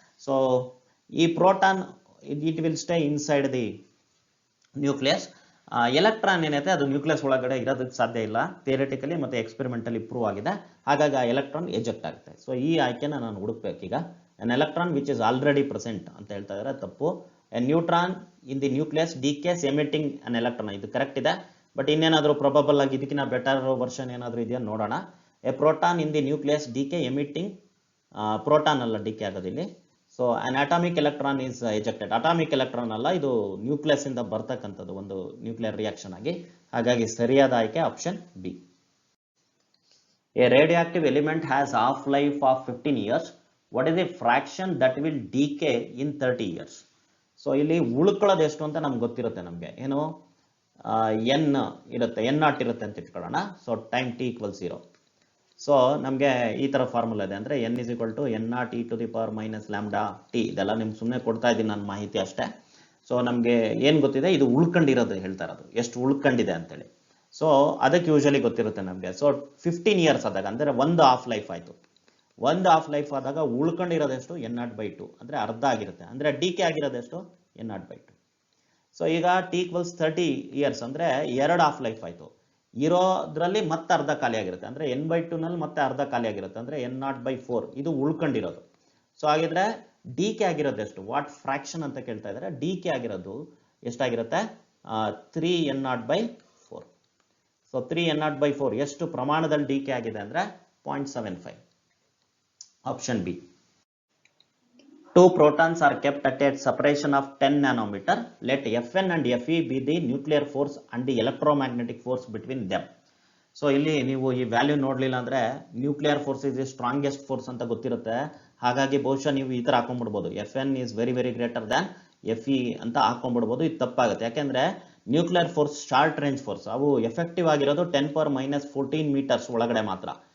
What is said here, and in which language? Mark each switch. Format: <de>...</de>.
<en>So ಈ proton it will stay inside the nucleus.</en> <kn>Electron ಏನೈತೆ ಅದು ನ್ಯೂಕ್ಲಿಯಸ್ ಒಳಗಡೆ ಇರೋದಕ್ಕೆ ಸಾಧ್ಯ ಇಲ್ಲ, ಥಿಯರಿಟಿಕಲಿ ಮತ್ತೆ ಎಕ್ಸ್ಪೆರಿಮೆಂಟಲಿ ಪ್ರೂವ್ ಆಗಿದೆ. ಹಾಗಾಗಿ ಆ ಎಲೆಕ್ಟ್ರಾನ್ ಎಜೆಕ್ಟ್ ಆಗುತ್ತೆ. ಸೊ ಈ ಆಯ್ಕೆನ ನಾನು ಹುಡುಕ್ಬೇಕೀಗ.</kn> <en>an electron which is already present</en> <kn>ಅಂತ ಹೇಳ್ತಾ ಇದ್ದಾರೆ, ತಪ್ಪು.</kn> <en>a neutron in the nucleus decays emitting an electron,</en> <kn>ಇದು ಕರೆಕ್ಟ್ ಇದೆ. ಬಟ್ ಇನ್ನೇನಾದರೂ ಪ್ರೊಬಬಲ್ ಆಗಿ ಇದಕ್ಕಿಂತ ಬೆಟರ್ ವರ್ಷನ್ ಏನಾದರೂ ಇದೆಯಾ ನೋಡೋಣ.</kn> <en>a proton in the nucleus decay emitting,</en> <kn>proton ಅಲ್ಲ DK ಆಗೋದಿಲ್ಲಿ.</kn> <en>So an atomic electron is ejected.</en> <kn>Atomic electron ಅಲ್ಲ, ಇದು ನ್ಯೂಕ್ಲಿಯಸ್ ಇಂದ ಬರ್ತಕ್ಕಂಥದ್ದು ಒಂದು ನ್ಯೂಕ್ಲಿಯರ್ ರಿಯಾಕ್ಷನ್ ಆಗಿ. ಹಾಗಾಗಿ ಸರಿಯಾದ ಆಯ್ಕೆ option B.</kn> <en>A radioactive element has half life of 15 years. What is a fraction that will decay in 30 years?</en> <kn>So ಇಲ್ಲಿ ಉಳ್ಕೊಳ್ಳೋದು ಎಷ್ಟು ಅಂತ ನಮ್ಗೆ ಗೊತ್ತಿರುತ್ತೆ. ನಮಗೆ ಏನು ಎನ್ ಇರುತ್ತೆ, n ನಾಟ್ ಇರುತ್ತೆ ಅಂತ ಇಟ್ಕೊಳ್ಳೋಣ. So time t = 0. ಸೊ ನಮಗೆ ಈ ತರ ಫಾರ್ಮುಲಾ ಇದೆ, ಅಂದ್ರೆ n = n0</kn> <en>e to the power minus lambda t.</en> <kn>ಇದೆಲ್ಲ ನಿಮ್ಗೆ ಸುಮ್ಮನೆ ಕೊಡ್ತಾ ಇದ್ದೀನಿ ನಾನು ಮಾಹಿತಿ ಅಷ್ಟೇ. ಸೊ ನಮಗೆ ಏನು ಗೊತ್ತಿದೆ? ಇದು ಉಳ್ಕೊಂಡಿರೋದು ಹೇಳ್ತಾ ಇರೋದು, ಎಷ್ಟು ಉಳ್ಕೊಂಡಿದೆ ಅಂತೇಳಿ. ಸೊ ಅದಕ್ಕೆ ಯೂಶಲಿ ಗೊತ್ತಿರುತ್ತೆ ನಮಗೆ. ಸೊ 15 years ಆದಾಗ ಅಂದ್ರೆ ಒಂದು ಹಾಫ್ ಲೈಫ್ ಆಯ್ತು. ಒಂದು ಹಾಫ್ ಲೈಫ್ ಆದಾಗ ಉಳ್ಕೊಂಡಿರೋದೆಷ್ಟು? n0/2 ಅಂದ್ರೆ ಅರ್ಧ ಆಗಿರುತ್ತೆ. ಅಂದ್ರೆ ಡಿಕೆ ಆಗಿರೋದೆಷ್ಟು? n0/2. ಸೊ ಈಗ t = 30 years ಅಂದ್ರೆ ಎರಡು ಹಾಫ್ ಲೈಫ್ ಆಯ್ತು. ಇರೋದ್ರಲ್ಲಿ ಮತ್ತೆ ಅರ್ಧ ಖಾಲಿ ಆಗಿರುತ್ತೆ, ಅಂದ್ರೆ n/2 ನಲ್ಲಿ ಮತ್ತೆ ಅರ್ಧ ಖಾಲಿ ಆಗಿರುತ್ತೆ, ಅಂದ್ರೆ n0/4 ಇದು ಉಳ್ಕೊಂಡಿರೋದು. ಸೊ ಹಾಗಿದ್ರೆ ಡಿಕೆ ಆಗಿರೋದೆಷ್ಟು? ವಾಟ್ ಫ್ರಾಕ್ಷನ್ ಅಂತ ಕೇಳ್ತಾ ಇದ್ದಾರೆ. ಡಿಕೆ ಆಗಿರೋದು ಎಷ್ಟಾಗಿರುತ್ತೆ? 3n0/4. ಸೊ 3n0/4 ಎಷ್ಟು ಪ್ರಮಾಣದಲ್ಲಿ ಡಿಕೆ ಆಗಿದೆ ಅಂದ್ರೆ 0.75. Option B.</kn> <en>2 protons are kept at a separation of 10 nanometer. Let Fn and Fe be the nuclear force and the electromagnetic force between them.</en> <kn>So ಇಲ್ಲಿ ನೀವು ಈ ವ್ಯಾಲ್ಯೂ ನೋಡ್ಲಿಲ್ಲ ಅಂದ್ರೆ</kn> <en>nuclear force is the strongest force</en> <kn>ಅಂತ ಗೊತ್ತಿರುತ್ತೆ. ಹಾಗಾಗಿ ಬಹುಶಃ ನೀವು ಈ ತರ ಹಾಕೊಂಡ್ಬಿಡ್ಬೋದು,</kn> <en>Fn is very very greater than Fe</en> <kn>ಅಂತ ಹಾಕೊಂಡ್ಬಿಡ್ಬೋದು. ಇದು ತಪ್ಪಾಗುತ್ತೆ. ಯಾಕೆಂದ್ರೆ nuclear force short range force, ಅವು ಎಫೆಕ್ಟಿವ್ ಆಗಿರೋದು 10⁻⁻14 meters ಒಳಗಡೆ ಮಾತ್ರ.</kn>